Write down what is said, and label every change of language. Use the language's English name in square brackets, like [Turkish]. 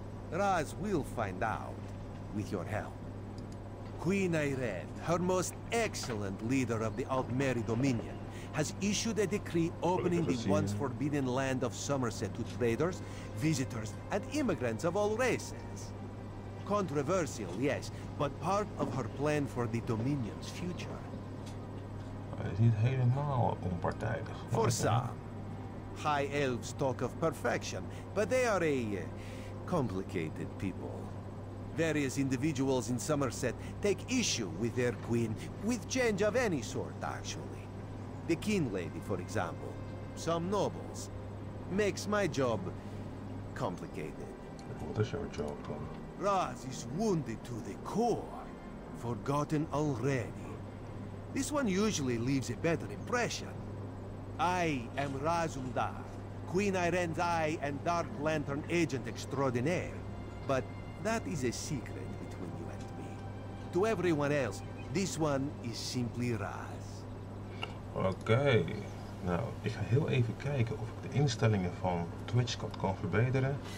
[English] Raz will find out, with your help. Queen Irene, her most excellent leader of the Altmeri Dominion, has issued a decree opening the once forbidden land of Summerset to traders, visitors, and immigrants of all races. Controversial, yes, but part of her plan for the Dominion's future. [Dutch] Hij is niet helemaal onpartijdig. [English] For some. High elves talk of perfection, but they are a complicated people. Various individuals in Summerset take issue with their queen, with change of any sort, actually. The King Lady, for example. Some nobles. Makes my job complicated. What is your job dan? Raz is wounded to the core. Forgotten already. This one usually leaves a better impression. I am Razumdar, Queen Irene's Eye and Dark Lantern Agent Extraordinaire. But that is a secret between you and me. To everyone else, this one is simply Raz. [Dutch] Oké. Nou, ik ga heel even kijken of ik de instellingen van Twitch kan verbeteren.